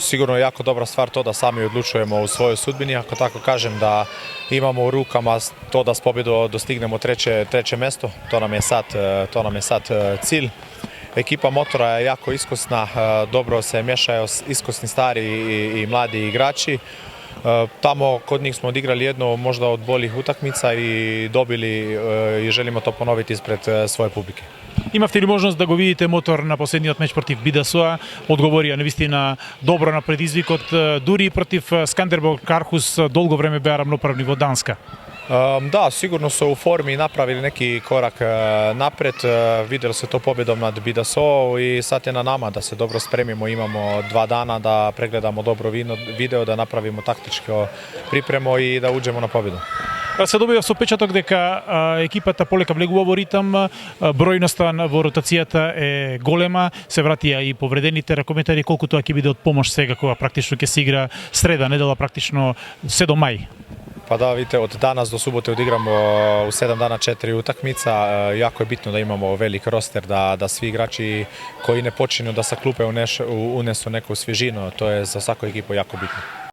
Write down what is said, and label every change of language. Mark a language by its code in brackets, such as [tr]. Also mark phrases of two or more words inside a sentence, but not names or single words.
[hr] sigurno je jako dobra stvar to da sami odlučujemo u svojoj sudbini, ako tako kažem, da imamo u rukama to da s pobjedom dostignemo treće mesto, to nam je sad cilj. Ekipa Motora je jako iskusna, dobro se miješaju iskusni stari i mladi igrači. Tamo kod njih smo odigrali jednu možda od boljih utakmica i dobili i želimo to ponoviti ispred svoje publike. [mk] Имавте ли можност да го видите Мотор на последниот меч против Бидасоа? Одговорија навистина добро на предизвикот, дури и против Скандербог Кархус долго време беа рамноправни во Данска. [hr] Da, sigurno su u formi napravili neki korak napred, vidjeli se to pobjedom nad Bidaso i sad je na nama da se dobro spremimo, imamo 2 dana da pregledamo dobro video, da napravimo taktičko pripremu i da uđemo na pobjedu. [mk] Се добива со печаток дека екипата полека влегува во ритам, бројноста во ротацијата е голема, се вратија и повредените. Коментари колку тоа ќе биде од помош сега кога практично ќе се игра среда, недела практично се до мај. [hr] Pa da, vidite, od danas do subote odigramo u 7 dana 4 utakmica. Jako je bitno da imamo velik roster, da svi igrači koji ne počinju da sa klupe unesu neku svježinu. To je za svaku ekipu jako bitno.